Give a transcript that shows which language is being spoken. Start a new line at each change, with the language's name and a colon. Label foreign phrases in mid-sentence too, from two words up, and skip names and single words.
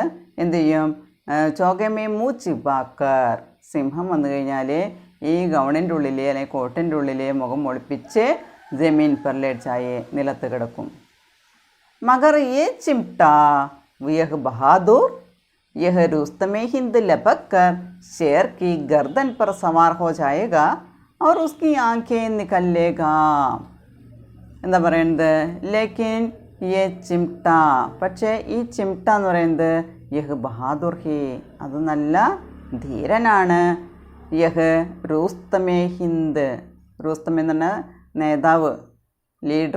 Malayalam: എന്ത് ചെയ്യും,
Hindi: चोगे में मुँह छिपाकर,
Malayalam: സിംഹം വന്നു കഴിഞ്ഞാൽ ഈ ഗൗണിൻ്റെ ഉള്ളിൽ അല്ലെങ്കിൽ കോട്ടിൻ്റെ ഉള്ളിൽ മുഖം ഒളിപ്പിച്ച്
Hindi: ज़मीन पर लेट जाए,
Malayalam: നിലത്ത് കിടക്കും.
Hindi: मगर ये चिमटा यह बहादुर यह रुस्तमे हिंद लपक कर शेर की गर्दन पर सवार हो जाएगा और उसकी आंखें निकल लेगा.
Malayalam: എന്താ പറയുന്നത്,
Hindi: लेकिन ये चिमटा,
Malayalam: പക്ഷേ ഈ ചിംട്ട എന്ന് പറയുന്നത്
Hindi: यह बहादुर है,
Malayalam: അത് നല്ല ധീരനാണ്.
Hindi: यह रुस्तमे हिंद,
Malayalam: റുസ്തമേ എന്ന് പറഞ്ഞാൽ നേതാവ്, ലീഡർ.